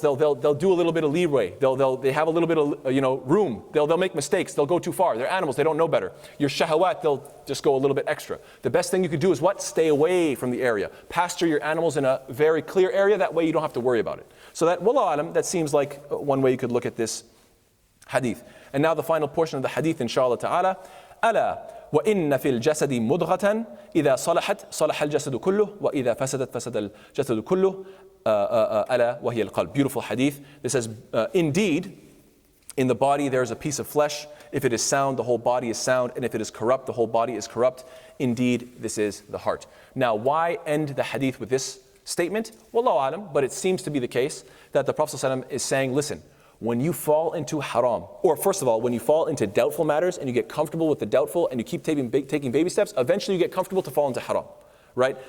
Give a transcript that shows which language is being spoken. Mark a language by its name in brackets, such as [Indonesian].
[English] They'll do a little bit of leeway. They have a little bit of room. They'll make mistakes. They'll go too far. They're animals. They don't know better. Your shahawat, they'll just go a little bit extra. The best thing you could do is what? Stay away from the area. Pasture your animals in a very clear area. That way you don't have to worry about it. So that, wallahu alam, that seems like one way you could look at this hadith. And now the final portion of the hadith, inshallah ta'ala. [Arabic] ألا وإن في الجسد مضغة إذا صلحت صلح الجسد كله وإذا فسدت فسد الجسد كله ألا وهي القلب. [English] Beautiful hadith. This says, indeed, in the body there is a piece of flesh. If it is sound, the whole body is sound. And if it is corrupt, the whole body is corrupt. Indeed, this is the heart. Now, why end the hadith with this statement? Wallahu alam, but it seems to be the case that the Prophet ﷺ is saying, listen, when you fall into haram, or first of all, when you fall into doubtful matters and you get comfortable with the doubtful and you keep taking baby steps, eventually you get comfortable to fall into haram, right?